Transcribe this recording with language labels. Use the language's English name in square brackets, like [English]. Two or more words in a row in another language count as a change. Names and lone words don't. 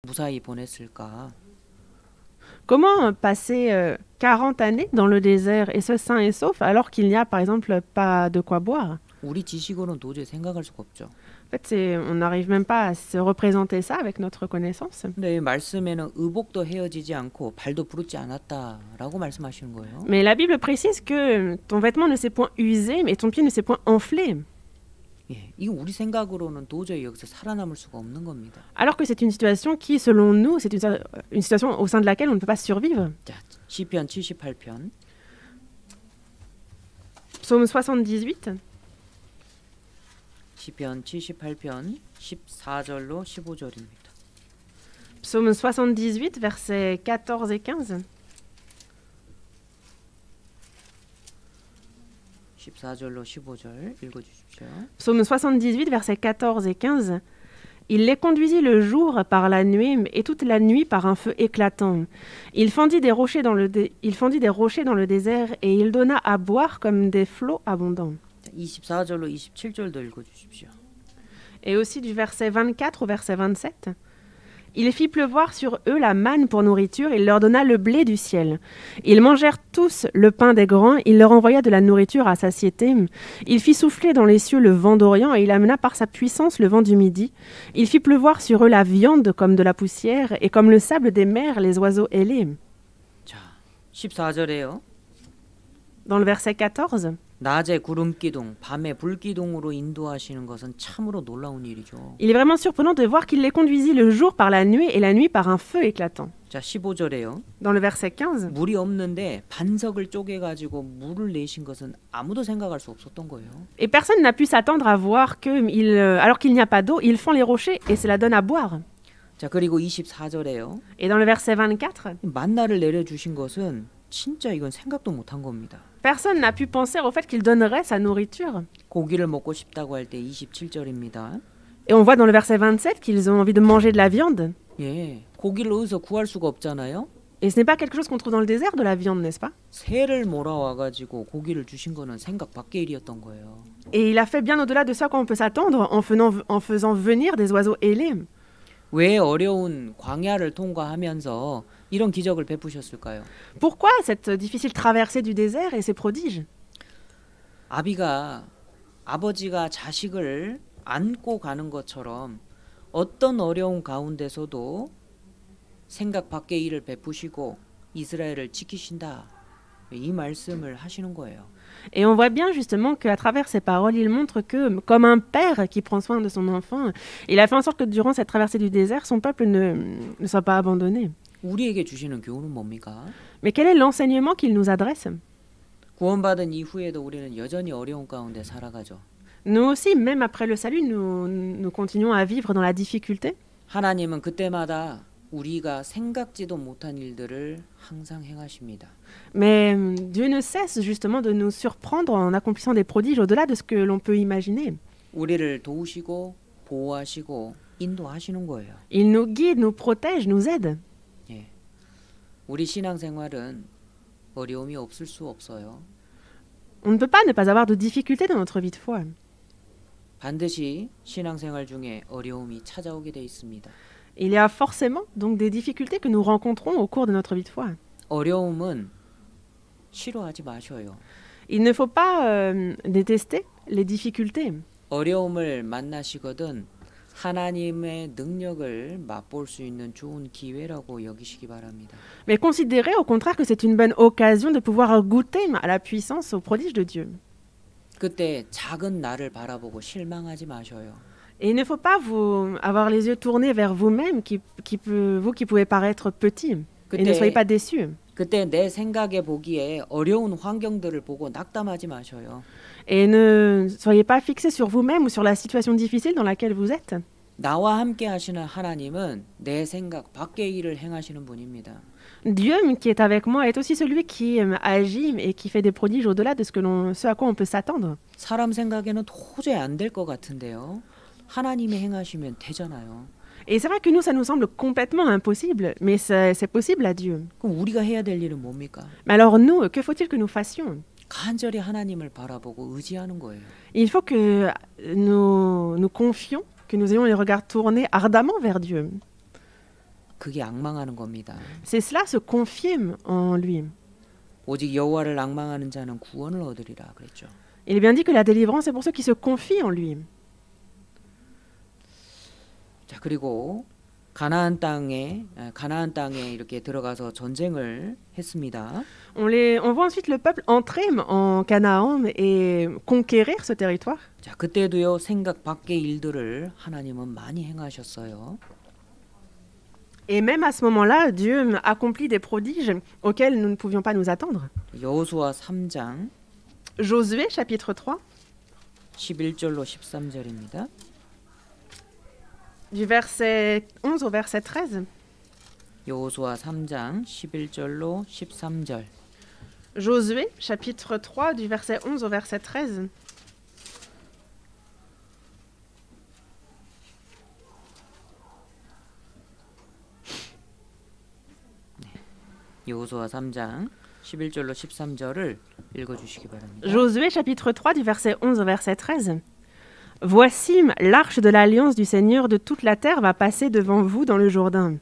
[Korean] 무사히 보냈을까? [French] Comment passer 40 années dans le désert et ce sain et sauf alors qu'il n'y a par exemple pas de quoi boire? [Korean] 우리 지식으로는 do저히 생각할 수가 없죠. [French] En fait, on n'arrive même pas à se représenter ça avec notre connaissance. [Korean] 근데 이 말씀에는 의복도 헤어지지 않고 발도 부르지 않았다라고 말씀하시는 거예요. [French] Mais la Bible précise que ton vêtement ne s'est point usé, mais ton pied ne s'est point enflé. [Korean] 예, 이거 우리 생각으로는 도저히 여기서 살아남을 수가 없는 겁니다. [French] Alors que c'est une situation qui, selon nous, c'est une situation au sein de laquelle on ne peut pas survivre. [Korean] 자, 시편 78편 [French] Psaume 78, [Korean] 시편 78편 14절로 15절입니다. [French] Psaume 78, versets 14 et 15. [Korean] 14절로 15절 읽어주십시오. [French] Psaume 78, versets 14 et 15. Il les conduisit le jour par la nuit et toute la nuit par un feu éclatant. Il fendit des rochers dans le désert et il donna à boire comme des flots abondants. [Korean] 24절로 27절도 읽어주십시오. [French] Et aussi du verset 24 au verset 27. Il fit pleuvoir sur eux la manne pour nourriture, il leur donna le blé du ciel. Ils mangèrent tous le pain des grands, il leur envoya de la nourriture à satiété. Il fit souffler dans les cieux le vent d'Orient et il amena par sa puissance le vent du Midi. Il fit pleuvoir sur eux la viande comme de la poussière et comme le sable des mers les oiseaux ailés. [Korean] 자, 14절에요. [French] Dans le verset 14, [Korean] 낮에 구름 기둥, 밤에 불 기둥으로 인도하시는 것은 참으로 놀라운 일이죠. [French] il est vraiment surprenant de voir qu'il les conduisit le jour par la nuit et la nuit par un feu éclatant. [Korean] 자, 15절에요. [French] Dans le verset 15, [Korean] 물이 없는데 반석을 쪼개 가지고 물을 내신 것은 아무도 생각할 수 없었던 거예요. [French] et personne n'a pu s'attendre à voir que, alors qu'il n'y a pas d'eau, ils font les rochers et cela donne à boire. [Korean] 자, 그리고 24절에요. [French] Et dans le verset 24, [Korean] 만나를 내려 주신 것은 진짜 이건 생각도 못한 겁니다. [French] personne n'a pu penser au fait qu'il donnerait sa nourriture. [Korean] 고기를 먹고 싶다고 할 때 27절입니다. [French] Et on voit dans le verset 27 qu'ils ont envie de manger de la viande. [Korean] 예, 고기를 어디서 구할 수가 없잖아요. [French] Et ce n'est pas quelque chose qu'on trouve dans le désert de la viande, n'est-ce pas? [Korean] 새를 몰아와 가지고 고기를 주신 거는 생각 밖의 일이었던 거예요. [French] Et il a fait bien au-delà de ce à quoi on peut s'attendre en faisant venir des oiseaux ailés. [Korean] 왜 어려운 광야를 통과하면서 이런 기적을 베푸셨을까요? [French] Pourquoi cette difficile traversée du désert et ces prodiges? [Korean] 아버지가 자식을 안고 가는 것처럼 어떤 어려운 가운데서도 생각 밖의 일을 베푸시고 이스라엘을 지키신다. 이 말씀을 하시는 거예요. [French] Et on voit bien justement qu'à travers ces paroles, il montre que, comme un père qui prend soin de son enfant, il a fait en sorte que durant cette traversée du désert, son peuple ne soit pas abandonné. [Korean] 우리에게 주시는 교훈은 뭡니까? [French] Mais quel est l'enseignement qu'il nous adresse? [Korean] 구원받은 이후에도 우리는 여전히 어려운 가운데 살아가죠. [French] Nous aussi, même après le salut, nous continuons à vivre dans la difficulté. [Korean] 하나님은 그때마다 우리가 생각지도 못한 일들을 항상 행하십니다. [French] Mais Dieu ne cesse justement de nous surprendre en accomplissant des prodiges au-delà de ce que l'on peut imaginer. [Korean] 우리를 도우시고 보호하시고 인도하시는 거예요. [French] Il nous guide, nous protège, nous aide. [Korean] 예. 우리 신앙생활은 어려움이 없을 수 없어요. [French] On ne peut pas ne pas avoir de difficultés dans notre vie de foi. [Korean] 반드시 신앙생활 중에 어려움이 찾아오게 돼 있습니다. [French] Il y a forcément donc des difficultés que nous rencontrons au cours de notre vie de foi. [Korean] 어려움은 싫어하지 마셔요. [French] Il ne faut pas détester les difficultés. [Korean] 어려움을 만나시거든 하나님의 능력을 맛볼 수 있는 좋은 기회라고 여기시기 바랍니다. [French] Mais considérez au contraire que c'est une bonne occasion de pouvoir goûter à la puissance, au prodige de Dieu. [Korean] 그때 작은 나를 바라보고 실망하지 마셔요. [French] Et il ne faut pas avoir les yeux tournés vers vous-même, vous qui pouvez paraître petit. Et ne soyez pas déçus. [Korean] 그때 내 생각에 보기에 어려운 환경들을 보고 낙담하지 마셔요. [French] Et ne soyez pas fixés sur vous-même ou sur la situation difficile dans laquelle vous êtes. [Korean] 나와 함께 하시는 하나님은 내 생각 밖의 일을 행하시는 분입니다. [French] Dieu qui est avec moi est aussi celui qui agit et qui fait des prodiges au-delà de ce à quoi on peut s'attendre. [Korean] 사람 생각에는 도저히 안 될 것 같은데요. 하나님이 행하시면 되잖아요. [French] Et c'est vrai que nous, ça nous semble complètement impossible, mais c'est possible à Dieu. [Korean] 그럼 우리가 해야 될 일은 뭡니까? [French] Mais alors nous, que faut-il que nous fassions? [Korean] 간절히 하나님을 바라보고 의지하는 거예요. [French] Il faut que nous confions, que nous ayons les regards tournés ardemment vers Dieu. [Korean] 그게 앙망하는 겁니다. [French] C'est cela se confirme en lui. [Korean] 오직 여호와를 앙망하는 자는 구원을 얻으리라 그랬죠. [French] Il est bien dit que la délivrance est pour ceux qui se confient en lui. [Korean] 자, 그리고 가나안 땅에 이렇게 들어가서 전쟁을 했습니다. [French] On voit ensuite le peuple entrer en Canaan et conquérir ce territoire. [Korean] 자, 그때도요 생각 밖의 일들을 하나님은 많이 행하셨어요. [French] Et même à ce moment-là, Dieu accomplit des prodiges auxquels nous ne pouvions pas nous attendre. [Korean] 여호수아 3장 [French] Josué, chapitre 3, [Korean] 11절로 13절입니다. [French] du verset 11 au verset 13. [Korean] 여호수아 3장 11절로 13절. [French] Josué, chapitre 3, du verset 11 au verset 13. [Korean] 여호수아 3장 11절로 13절을 읽어주시기 바랍니다. [French] Josué, chapitre 3, du verset 11 au verset 13. Voici, l'arche de l'alliance du Seigneur de toute la terre va passer devant vous dans le Jourdain.